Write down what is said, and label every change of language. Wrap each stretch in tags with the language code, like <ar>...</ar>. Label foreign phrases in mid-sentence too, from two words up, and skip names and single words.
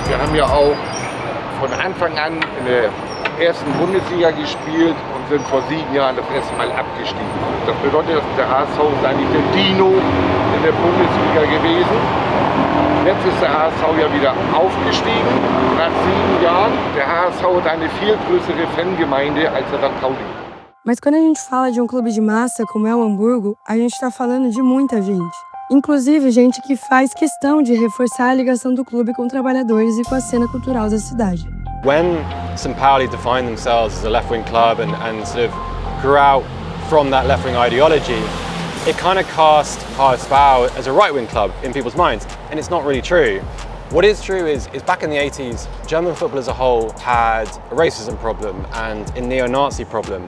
<de>Wir haben ja auch von Anfang an in der ersten Bundesliga gespielt und sind vor 7 Jahren das erste Mal abgestiegen. Das bedeutet, dass der HSV ist eigentlich der Dino in der Bundesliga gewesen. Jetzt ist der HSV ja wieder aufgestiegen nach 7 Jahren. Der HSV hat eine viel größere Fangemeinde als der St. Pauli.</de> <pt>Mas quando a gente fala de um clube de massa como é o Hamburgo, a gente está falando de muita gente. Inclusive gente que faz questão de reforçar a ligação do clube com trabalhadores e com a cena cultural da cidade.</pt> <en>When St. Pauli defined themselves as a left-wing club and sort of grew out from that left-wing ideology, it kind of cast HSV as a right-wing club in people's minds, and it's not really true. What is true is back in the 80s, German football as a whole had a racism problem and a neo-Nazi problem.</en>